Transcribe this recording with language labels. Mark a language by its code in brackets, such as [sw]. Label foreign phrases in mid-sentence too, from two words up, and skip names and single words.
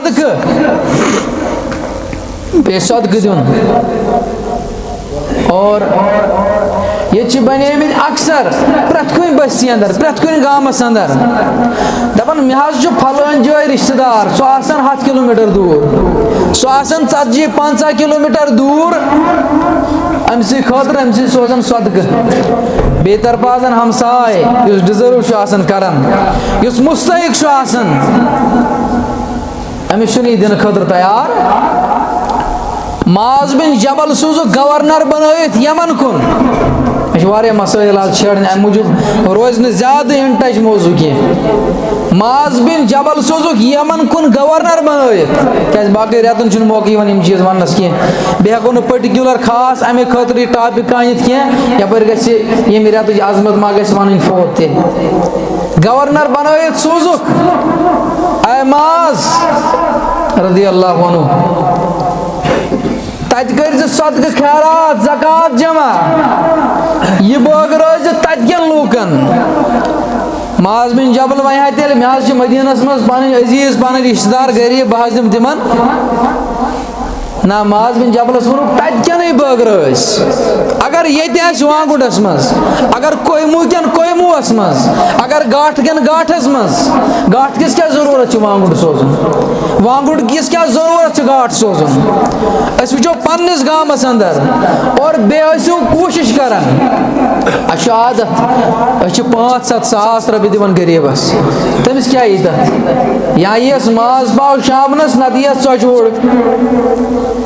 [ks] صدقہٕ دیُن اور یہ بنیمت اکثر پرٛٮ۪تھ کُنہِ بستی اندر پرٛٮ۪تھ کُنہِ گامس اندر دپان مےٚ حظ چھُ پھلٲنۍ جایہِ رشتہٕ دار سُہ آسان 100 کلوٗمیٖٹر دوٗر سُہ آسان 40-50 کلوٗمیٖٹر دوٗر أمسٕے خٲطرٕ أمسٕے سوزان صدقہٕ بیٚیہِ طرفہٕ آسان ہمساے یُس ڈِزٲرو چھُ آسان کران یُس مستحق چھُ آسان أمِس چھُنہٕ یہِ دِنہٕ خٲطرٕ تیار معاذ بن جبل سوزُکھ گورنر بنٲیِتھ یمن کُن مےٚ چھِ واریاہ مسٲیل آز چھیڑٕنۍ اَمہِ موٗجوٗب روزِ نہٕ زیادٕ [en] in touch [ks] موضوٗع کینٛہہ معاذ بن جبل سوزُکھ یمن کُن گورنر بنٲیِتھ کیازِ باقٕے رٮ۪تن چھُنہٕ موقعہٕ یِوان یِم چیٖز وننس کینٛہہ بیٚیہِ ہٮ۪کو نہٕ پٔٹِکیوٗلر خاص اَمے خٲطرٕ یہِ ٹاپِک کانِتھ کینٛہہ یپٲرۍ گژھِ ییٚمہِ رٮ۪تٕچ عظمت ما گژھِ وَنٕنۍ فوت تہِ گورنر بنٲیِتھ سوزُکھ اے معاذ [ar] رضی اللہ عنہ [ks] تتہِ کٔرۍ زِ صدقہٕ خیرات زکات جمع یہِ بٲگرٲے زِ تتہِ کٮ۪ن لوٗکن معاذ بن جبل وۄنۍ ہا تیٚلہِ مےٚ حظ چھِ مدیٖنس منٛز پنٕنۍ عزیٖز پنٕنۍ رشتہٕ دار غریٖب بہٕ حظ دِمہٕ تِمن نہ معاذ بن جبلس ووٚنُکھ تتہِ کٮ۪نٕے بٲگرٲسۍ اگر ییٚتہِ آسہِ وانگُڈس منٛز اگر کویموٗ کٮ۪ن کویموٗوس منٛز اگر گاٹھ کٮ۪ن گاٹھس منٛز گاٹھ کِس کیٛاہ ضروٗرت چھُ وانگُڈ سوزُن وانگُڈ کِس کیٛاہ ضروٗرت چھُ گاٹھ سوزُن أسۍ وٕچھو پننِس گامس اندر اور بیٚیہِ ٲسِو کوٗشش کران اَسہِ چھُ عادت أسۍ چھِ 5-7 ساس رۄپیہِ دِوان غریٖبس تٔمِس کیٛاہ یی تتھ یا یِیَس ماز پاو شامنس نتہٕ یِیَس ژۄچہِ ووٚڑ